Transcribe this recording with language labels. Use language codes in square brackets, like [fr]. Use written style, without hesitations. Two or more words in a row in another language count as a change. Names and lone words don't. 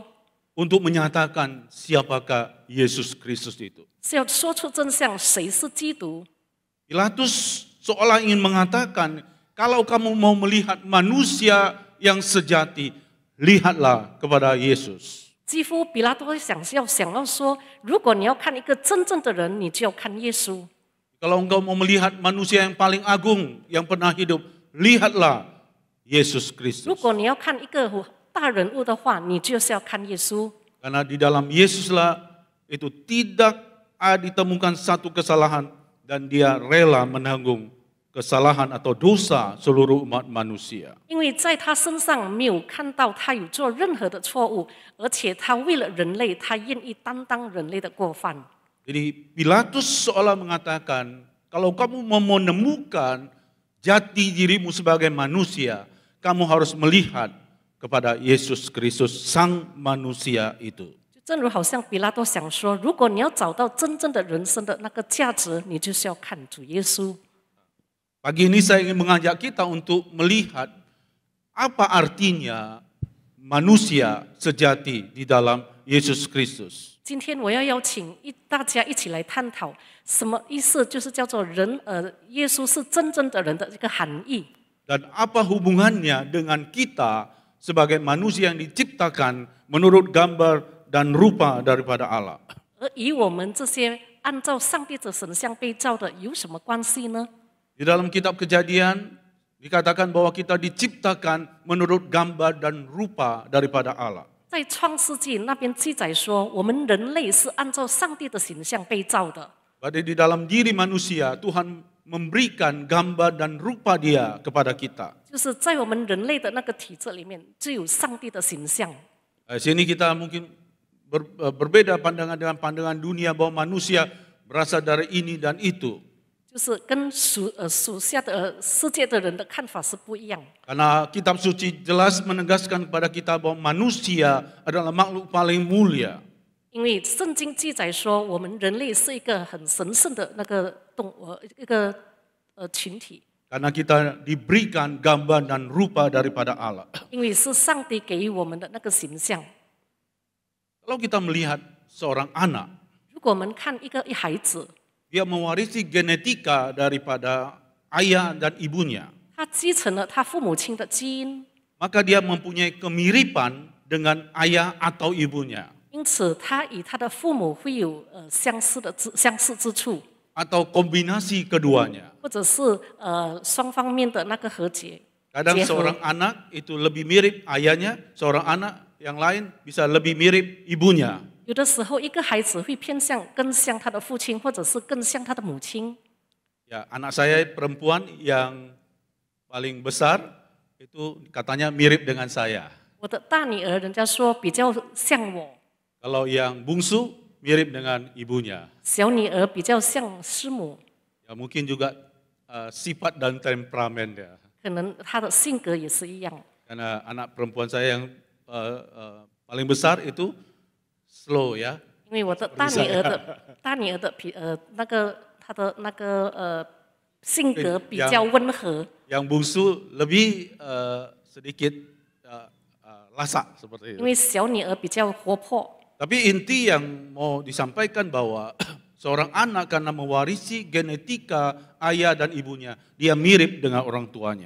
[id] untuk menyatakan siapakah Yesus Kristus itu. [zh] 是要说出真相，谁是基督。 [id] Pilatus seolah ingin mengatakan, kalau kamu mau melihat manusia yang sejati, lihatlah kepada Yesus. [zh] 几乎比拉多想要说，如果你要看一个真正的人，你就要看耶稣。 [id] Kalau engkau mau melihat manusia yang paling agung yang pernah hidup, lihatlah Yesus [zh] 如 [id] Kristus. [zh] 果你要看一个大人物的话，你就是要看耶稣。 [id] Karena di dalam Yesuslah itu tidak ditemukan satu kesalahan dan dia rela menanggung kesalahan atau dosa seluruh umat manusia. [zh] 因为在他身上没有看到他有做任何的错误，而且他为了人类，他愿意担当人类的过犯。 [id] Jadi Pilatus seolah mengatakan, kalau kamu mau menemukan jati dirimu sebagai manusia, kamu harus melihat kepada Yesus Kristus, sang manusia itu. [zh] 就正如好像比拉多想说，如果你要找到真正的人生的那个价值，你就是要看主耶稣。 [id] Pagi ini saya ingin mengajak kita untuk melihat apa artinya manusia sejati di dalam Yesus Kristus. [zh] 今天我要邀请大家一起来探讨什么意思，就是叫做人，耶稣是真正的人的这个含义。 [id] Dan apa hubungannya dengan kita sebagai manusia yang diciptakan menurut gambar dan rupa daripada Allah. [zh] 而与我们这些按照上帝的神像被造的有什么关系呢？ [id] Di dalam kitab Kejadian dikatakan bahwa kita diciptakan menurut gambar dan rupa daripada Allah. [zh] 在创世纪那边记载说，我们人类是按照上帝的形象被造的。 [id] Berarti di dalam diri manusia Tuhan memberikan gambar dan rupa Dia kepada kita. [zh] 就是在我们人类的那个体质里面，就有上帝的形象。 [id] Sini kita mungkin berbeda pandangan dengan pandangan dunia bahwa manusia berasal dari ini dan itu. [zh] 就是跟属下的世界的人的看法是不一样。 [id] Karena kitab suci jelas menegaskan kepada kita bahwa manusia adalah makhluk paling mulia. [zh] 因为圣经记载说，我们人类是一个很神圣的那个一个群体， [id] Karena kita diberikan gambar dan rupa daripada Allah. [zh] 因为是上帝给予我们的那个形象。 [id] Kalau kita melihat seorang anak, [zh] 如果我们看一个孩子， [id] dia mewarisi genetika daripada ayah dan ibunya. [zh] 他继承了他父母亲的基因， [id] Maka dia mempunyai kemiripan dengan ayah atau ibunya. [zh] 因此他与他的父母会有相似之处， [id] Atau kombinasi keduanya. [zh] 或者是双方面的那个和解。 [id] Kadang seorang anak itu lebih mirip ayahnya, seorang anak yang lain bisa lebih mirip ibunya. [zh] 有的时候，一个孩子会偏向更像他的父亲，或者是更像他的母亲。 [id] Ya, anak saya perempuan yang paling besar itu katanya mirip dengan saya. [zh] 我的大女儿，人家说比较像我； [id] Kalau yang bungsu mirip dengan ibunya. [zh] 小女儿比较像师母， [id] Ya, mungkin juga sifat dan temperamen dia. [zh] 可能她的性格也是一样。 [id] Karena anak perempuan saya yang paling besar itu slow ya. [zh] 因为我的大女儿的那个她的那个性格比较温和， [id] Yang bungsu lebih sedikit lasak seperti [zh] 因 [id] itu. [zh] 为小女儿比较活泼。 [id] Tapi inti yang mau disampaikan bahwa seorang anak karena mewarisi genetika ayah dan ibunya, dia mirip dengan orang tuanya.